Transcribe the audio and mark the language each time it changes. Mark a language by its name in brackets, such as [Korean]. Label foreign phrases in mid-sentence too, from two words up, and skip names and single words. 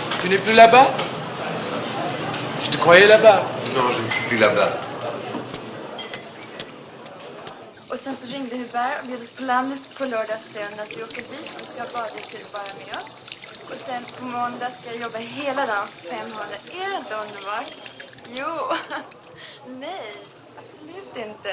[French] n'es plus là-bas? Je te croyais là-bas. Non, je ne suis plus là-bas. [Swedish] Och sen så ringde Hubert och bjöd oss på landet på lördag och söndag. Så vi åker dit och ska baddirektören vara med oss. Och sen på måndag ska jag jobba hela dagen 500. Är det inte underbart? Jo. Nej, absolut inte.